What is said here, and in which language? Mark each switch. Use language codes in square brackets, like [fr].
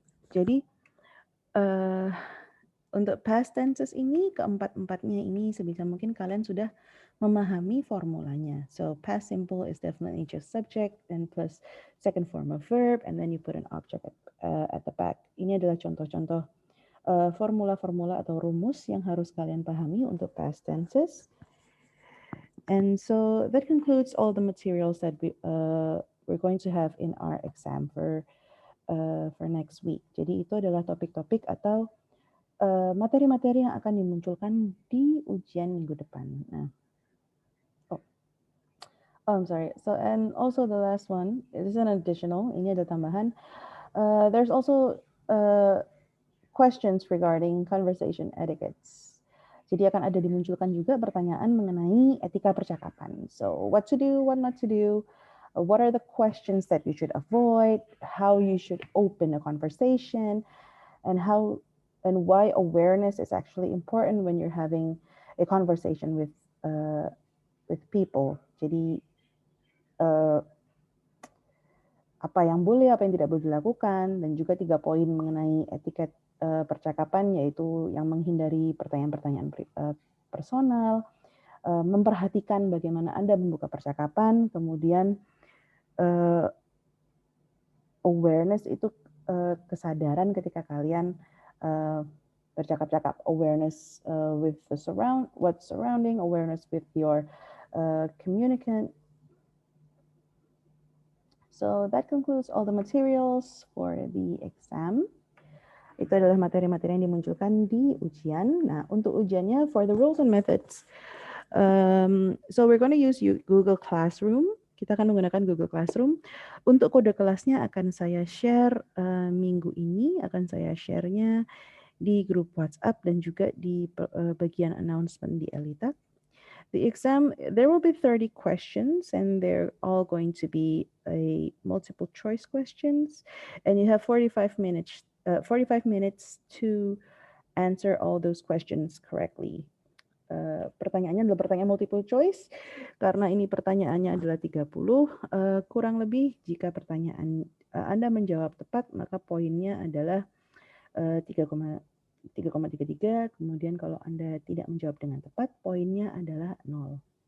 [id] Jadi untuk past tenses ini, keempat-empatnya ini sebisa mungkin kalian sudah memahami formulanya. [en] So past simple is definitely just subject and plus second form of verb, and then you put an object at the back. [id] Ini adalah contoh-contoh formula-formula atau rumus yang harus kalian pahami untuk past tenses. [en] And so that concludes all the materials that we're going to have in our exam for next week. [id] Jadi itu adalah topik-topik atau materi-materi yang akan dimunculkan di ujian minggu depan. [en] Nah, I'm sorry. So, and also the last one, this is an additional, [id] ini ada tambahan. [en] There's also questions regarding conversation etiquettes. [id] Jadi akan ada dimunculkan juga pertanyaan mengenai etika percakapan. [en] So, what to do, what not to do, what are the questions that you should avoid, how you should open a conversation, and why awareness is actually important when you're having a conversation with people. [id] Jadi apa yang boleh, apa yang tidak boleh dilakukan, dan juga 3 poin mengenai etiket percakapan, yaitu yang menghindari pertanyaan-pertanyaan personal, memperhatikan bagaimana Anda membuka percakapan, kemudian [en] awareness [id] itu kesadaran ketika kalian bercakap-cakap, [en] awareness with what's surrounding, awareness with your communicant. So that concludes all the materials for the exam. [id] Itu adalah materi-materi yang dimunculkan di ujian. Nah, untuk ujiannya, [en] for the rules and methods, so we're going to use Google Classroom. [id] Kita akan menggunakan Google Classroom. Untuk kode kelasnya akan saya share minggu ini, akan saya share-nya di grup WhatsApp dan juga di bagian announcement di Elita. [en] The exam, there will be 30 questions, and they're all going to be a multiple choice questions, and you have 45 minutes to answer all those questions correctly. [id] Pertanyaannya adalah pertanyaan multiple choice, karena ini pertanyaannya adalah 30, kurang lebih jika pertanyaan Anda menjawab tepat, maka poinnya adalah 3,33, kemudian kalau Anda tidak menjawab dengan tepat, poinnya adalah 0.